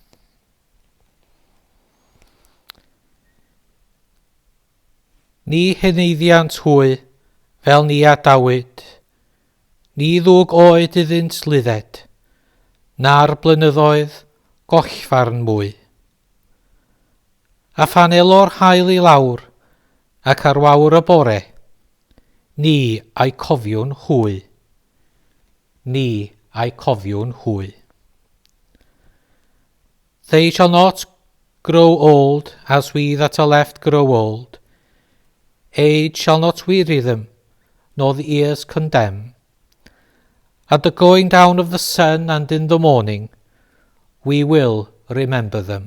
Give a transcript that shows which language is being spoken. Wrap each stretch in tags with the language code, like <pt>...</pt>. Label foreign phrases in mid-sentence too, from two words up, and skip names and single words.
<cy>Ni heneiddiant hwy, fel ni a Dawyd, ni ddwg oed iddynt lydded, na'r blynyddoedd gollfarn mwy. A phan elo'r hael I lawr, ac ar wawr y bore, ni a'i cofiwn hwy. Ni a'i cofiwn hwy.</cy> <en>They shall not grow old as we that are left grow old. Age shall not weary them, nor the years condemn. At the going down of the sun and in the morning, we will remember them.</en>